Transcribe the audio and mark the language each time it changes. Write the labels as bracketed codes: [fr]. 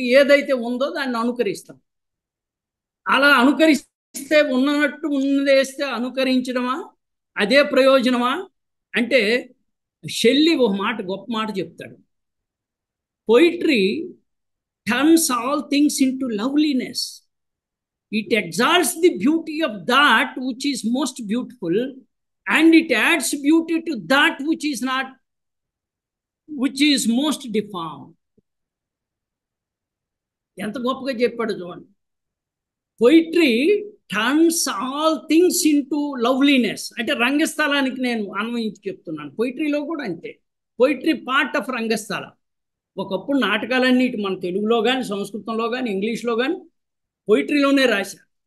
[te] ఏదైతే ఉందో దాన్ని అనుకరిస్తాం. అలా అనుకరిస్తే ఉన్నట్టు ఉన్నదేస్తే అనుకరించడమా? అదే ప్రయోజనమా అంటే, షెల్లీ ఒక మాట, గొప్ప మాట చెప్తాడు. [en] Poetry turns all things into loveliness. It exalts the beauty of that which is most beautiful, and it adds beauty to that which is not, which is most deformed. [te] ఎంత గొప్పగా చెప్పాడు చూడండి. [en] poetry turns all things into loveliness [te] అంటే రంగస్థలానికి నేను అన్వయించి చెప్తున్నాను. పోయిట్రీలో కూడా అంతే. Poetry part of రంగస్థలం. ఒకప్పుడు నాటకాలన్నీ మన తెలుగులో కానీ, సంస్కృతంలో కానీ, ఇంగ్లీష్లో కానీ పోయిట్రీలోనే రాశారు.